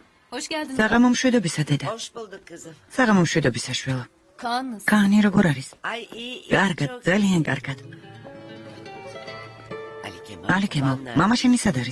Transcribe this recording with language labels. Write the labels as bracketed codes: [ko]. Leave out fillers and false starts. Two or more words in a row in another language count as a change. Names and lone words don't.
[tr] Hoş geldin. [ka] საღამო მშვიდობისა დედა. [tr] Hoş bulduk kızım. [ka] საღამო მშვიდობისა შვილო. [tr] Kaan nasıl? [ka] კანი როგორ არის? [tr] Ay iyi. [ka] კარგად, ძალიან კარგად. [tr] Ali [ka] ალიკემო, მამა შენი სად არის?